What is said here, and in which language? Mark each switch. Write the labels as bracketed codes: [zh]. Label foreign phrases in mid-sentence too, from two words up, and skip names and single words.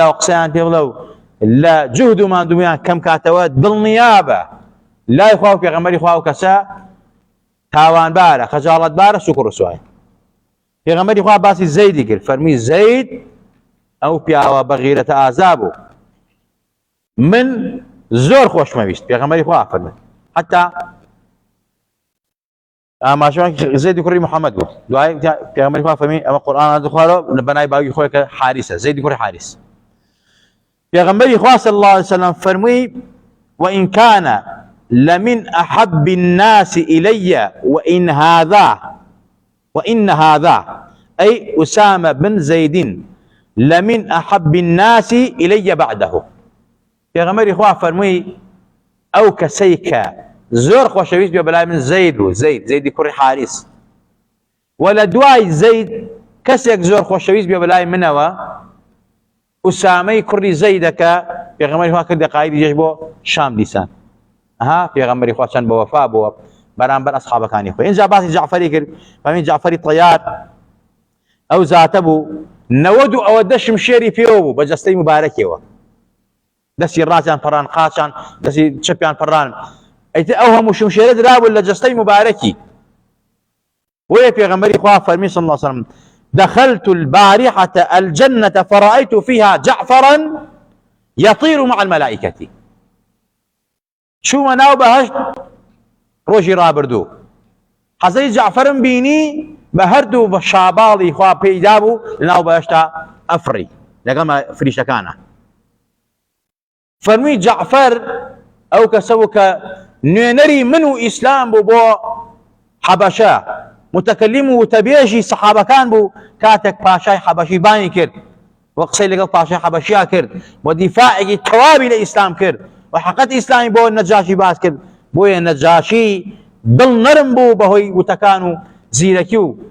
[ckb] و قسەیان پێ بڵێ و لە جهد و ماندوویان کەم کاتەوە دڵنیابە لای خوا و پێغەمبەری خوا و کەسە تاوانبارە خەجاڵەتبارە سووک و ڕسوایە پێغەمبەری خوا باسی زەیدی کرد فەرمی زەید ئەو پیاوە بەغیرەتە ئازا بوو من زۆر خۆشمەویست پێغەمبەری خوا فەرمێت حتا ئاماژەوان زەیدی کوڕی محەممەد بوو دوای پێغەمبەری خوا فەرمی ئەمە قورئان دەخوارەوە بەنای باوکی خۆی کە حارسە زەیدی کوڕی حارس پێغەمبەری خوا [ar] صلی الله عليه وسلم [ckb] فەرمووی [ar] وإن كان لمن أحب الناس إلي وإن هذا أي أسامة بن زيد لمن أحب الناس إلي بعده [ckb] پێغەمبەری خوا فەرمووی ئەو کەسەی کە زۆر خۆشەویست بێ بەلای من زەید و زەیدی کوڕی حارس و لە دوای زەید کەسێک زۆر خۆشەویست بێ بەلای منەوە ئوسامەی کوڕی زەیدەکە پێغەمبەری خوا کردە قایدی جێش بۆ شام دیسان ها پێغەمبەری خوا چەند بە وەفا بووە بەرامبەر ئەسحابەکانی خۆی ئینجا باسی جعفەری کرد فەرمی جعفەری طەیار ئەو زاتە بوو 90 شمشێری پێوە بوو بە جەستەی مبارەکێوە دەستی ڕاستیان پەڕان قاچان دەستی چەپیان پەڕان ئەیتر ئەو هەموو شمشێرە درابوو لە جەستەی مبارەکی وەیە پێغەمبەری خوا فەرمی [ar] صلی الله عليه وسلم دخلت البارحة الجنة فرأيت فيها جعفرا يطير مع الملائكة [ckb] چوومە ناو بەهەشت ڕۆژی ڕابردوو حەزەی جعفەرم بینی بە هەردوو بە شاباڵی خوا پێیدا بوو لەناو بەهەشتا ئەفڕی لەگەڵ فریشتەکانە فەرمووی جعفەر ئەو کەسە بوو کە نوێنەری من و ئیسلام بوو بۆ حەبەشە متەکەلیم و تەبێژی سەحابەکان بوو کاتێک پاشای حەبەشی بانی کرد و قسەی لەگەڵ پاشای حەبەشییا کرد و دیفاعێکی تەواوی لە ئیسلام کرد و حقیقەت ئیسلامی بۆ نەجاشی باس کرد بۆیە نەجاشی دڵ نەرم بوو بەهۆی وتەکان و زیرەکی و